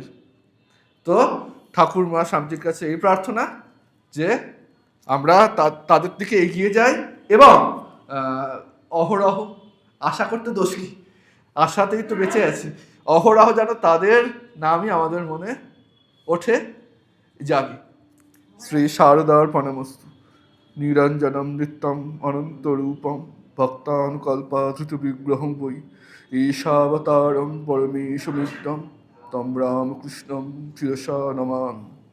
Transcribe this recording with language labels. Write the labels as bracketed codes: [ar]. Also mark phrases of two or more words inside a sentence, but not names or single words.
[bn] তো ঠাকুর মা স্বামীজির কাছে এই প্রার্থনা যে আমরা তাদের দিকে এগিয়ে যাই এবং অহরহ আশা করতে দোষ কি, আশাতেই তো বেঁচে আছি, অহরহ যেন তাদের নামই আমাদের মনে ওঠে, জাগি। [sa] শ্রী শারদার প্রণামস্তু। নিরঞ্জনম নৃত্যম অনন্তরূপম ভক্তানুকল্পাধৃত বিগ্রহং বৈ ঈশাবতারম পরমেশমিত্যম তম রামকৃষ্ণম শিরসা নমামি।